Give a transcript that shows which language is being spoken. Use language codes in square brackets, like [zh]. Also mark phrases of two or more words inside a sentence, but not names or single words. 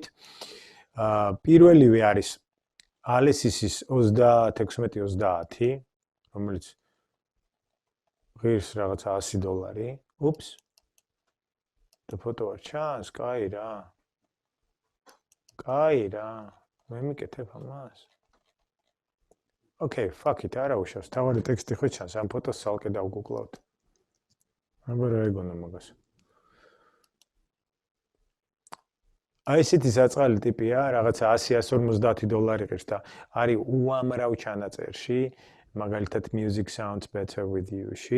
[ka] პირველივე არის ალესისის 36-30, რომელიც ღირს რაღაცა $100. Ups. და ფოტო არ ჩანს, კაი რა. კაი რა. მე მიკეთებ ამას. [en] Okay, fuck it, [ka] არა უშავს. თავარი ტექსტი ხო ჩანს, ამ ფოტოს ცალკე დავგუგლავთ. აბა რა ეგონა მაგას. აი ესეთი საწყალი ტიპია, რაღაცა $100-150 ღირს და არის უამრავ ჩანაწერში, მაგალითად Music Sounds Better With You-ში.